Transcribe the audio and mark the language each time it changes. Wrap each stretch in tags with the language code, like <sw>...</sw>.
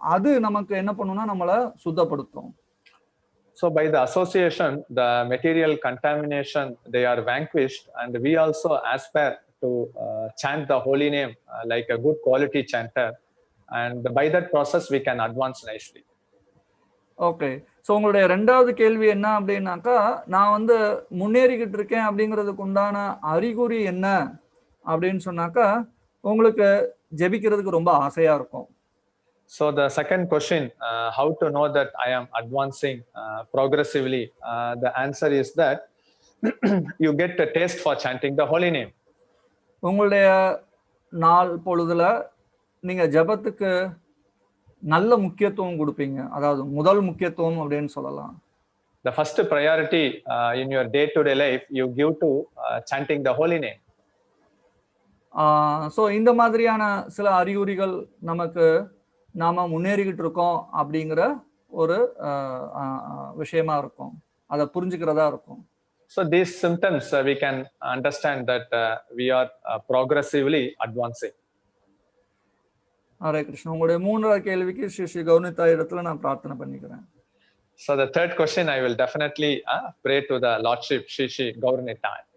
<ta>அது நமக்கு என்ன பண்ணும்னா நம்மளை சுத்தப்படுத்தும்.</ta> <en>So by the association, the material contamination, they are vanquished, and we also aspire to chant the holy name like a good quality chanter, and by that process we can advance nicely.</en> <ta>Okay, so உங்களுடைய ரெண்டாவது கேள்வி என்ன அப்படின்னாக்கா, நான் முன்னேறிக்கிட்டு இருக்கேன் அப்படிங்கிறதுக்கு உண்டான அறிகுறி என்ன அப்படின்னு சொன்னாக்கா, உங்களுக்கு ஜெபிக்கிறதுக்கு ரொம்ப ஆசையா இருக்கும்.</ta> <en>So the second question, how to know that I am advancing progressively? The answer is that you get a taste for chanting the holy name.</en> <ta>உங்களுடைய நாள் பொழுதுல நீங்க ஜபத்துக்கு நல்ல முக்கியத்துவம் கொடுப்பீங்க. அதாவது முதல் முக்கியத்துவம் அப்படின்னு சொல்லலாம்.</ta> <en>The first priority in your day-to-day life you give to chanting the holy name.</en> <ta>So இந்த மாதிரியான சில அறிகுறிகள் நமக்கு நாம முன்னேறிக்கிட்டு இருக்கோம் அப்படிங்கிற ஒரு விஷயமா இருக்கும். அதை புரிஞ்சுக்கிறதா இருக்கும்.</ta> <en>So these symptoms we can understand that we are progressively advancing.</en> <ta>Hare Krishna. உங்களுடைய மூன்றாவது கேள்விக்கு ஸ்ரீ கௌனிதா இடத்துல நான் பிரார்த்தனை பண்ணிக்கிறேன்.</ta> <en>So the third question I will definitely pray to the Lordship Shri Gaurnita.</en>